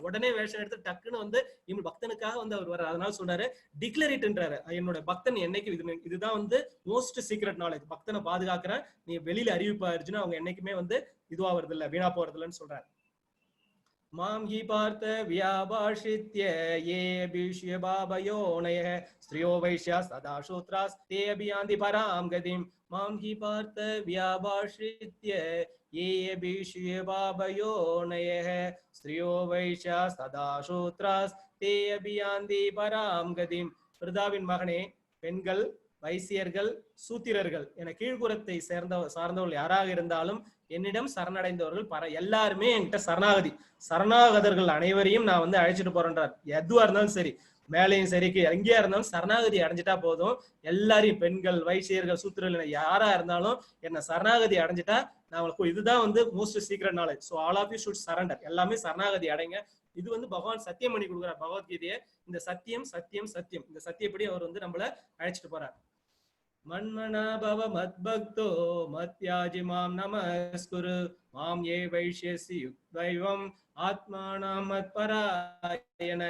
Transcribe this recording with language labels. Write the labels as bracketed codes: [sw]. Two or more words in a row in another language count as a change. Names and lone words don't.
[ta] உடனே வேஷம் எடுத்து டக்குன்னு இவன் பக்தனுக்காக அவர் வர்றாரு. அதனால சொல்றாரு, டிக்ளரேட்ன்றாரு, என்னோட பக்தன் என்னைக்கு இதுதான் [en] most secret knowledge. [ta] பக்தனை பாதுகாக்கிறேன், நீ வெளியில அறிவிப்பாருச்சுன்னா அவங்க என்னைக்குமே இதுவா வருது இல்ல, வீணா போறது இல்லைன்னு சொல்றாரு. [sa] मां हि पार्थ व्यपाश्रित्य ये भीष्य बाबयोनयः स्त्रियो वैश्या सदा शूद्रास् ते अभियान्ति परां गतिम् मां हि पार्थ व्याभाषित्य ये भीष्य बाबयोनयः स्त्रियो वैश्या सदा शूद्रास् ते अभियान्ति परां गतिम्. [ta] பிரதாவின் மகனே, பெண்கள், வைசியர்கள், சூத்திரர்கள் என கீழ்குறத்தை சார்ந்தவர்கள் யாராக இருந்தாலும் என்னிடம் சரணடைந்தவர்கள் எல்லாருமே என்கிட்ட சரணாகதர்கள் அனைவரையும் நான் அழைச்சிட்டு போறேன்றார். எதுவா இருந்தாலும் சரி, மேலையும் சரி எங்கேயா இருந்தாலும் சரணாகதி அடைஞ்சிட்டா போதும். எல்லாரையும், பெண்கள், வைசியர்கள், சூத்திரர்கள் யாரா இருந்தாலும் என்ன சரணாகதி அடைஞ்சிட்டா நான் உங்களுக்கு இதுதான் [en] most secret knowledge. so all of you should surrender. [ta] எல்லாமே சரணாகதி அடைங்க. இது பகவான் சத்தியம் பண்ணி கொடுக்குறார் பகவத்கீதையை. இந்த சத்தியம் சத்தியம் சத்தியம், இந்த சத்தியப்படி அவர் நம்மள அழைச்சிட்டு போறார். [sa] मन्मना भव मद्भक्तो मद्याजी मां नमस्कुरु माम् एवैष्यसि युक्त्वैवम् आत्मानं मत्परायण.